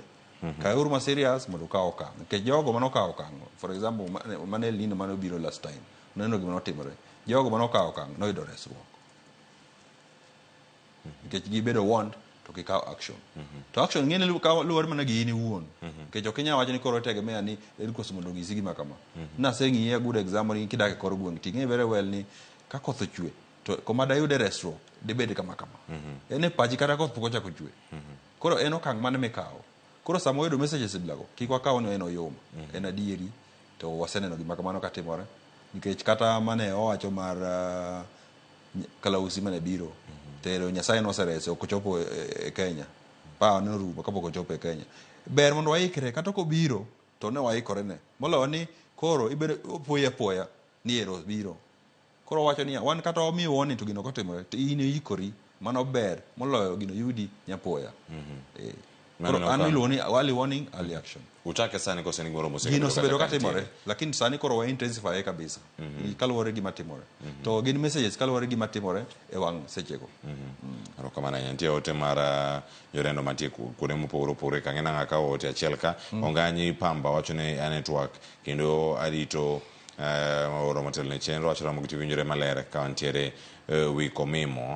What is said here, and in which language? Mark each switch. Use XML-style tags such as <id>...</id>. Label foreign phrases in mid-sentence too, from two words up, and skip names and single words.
<luo>Kauru ma serious mondo ukaw okang'. Nikech jogo manokawo okang',</luo> <en>for example,</en> <luo>mane Lino mane obiro</luo> <en>last time,</en> <luo>neno gima notimore. Jogo manokawo okang' noyudo resruok. Nikech gibedo warned to gikawo action. To action ng'eni luwore mana gi in iwuon. Nikech ok inyal wacho ni koro tegemea ni en koso mondo ng'isi gima kama. Naseng'iye</luo> <en>a good example</en> <luo>ni kidake kor gweng' ting'e</luo> <en>very well</en> <luo>ni ka koth ochwe to kuma dayude resruok dibed kama kama. En e pachi kata koth pok ochako chwe. Koro en okang' mane mikawo. Koro sama wayudo messages bilago, kik wakaw ni en oyoma, en adieri, to waseneno gima kamano katimore. Nikech kata mane owacho mar kalausi mane biro, tero Nyasaye noserese ok ochopo e Kenya. Pa ne orumo kapok ochopo e Kenya. Ber mondo waikre kata kobiro to ne waikore ne. Moloyo ni koro ibedo poya ni ero biro. Koro wacho ni wan kata omiyo woni to gino kotimore, to in ikori, mano ber moloyo gino yudi nyapoya. Koro an iluoni</luo> <en>early warning, early action.</en> <luo>Utake sani kose ni goro moseko. Gino sebedo katimore, lakini sani koro wa intensify kabisa. Kaluwore gima timore. To gin messages kaluwore gima timore e wang' sechego. Erokamano ahinya. Nitie ote mar jorendo mantie kuonde mopogore opogore ka ng'ena ng'aka ote achiel ka. Onganyi Pamba wacho ni</luo> <en>a network</en> <luo>kendo arito oro motelo ne chenro wacho ramo gitiwinjore maler ka wantiere wi komimo.</luo>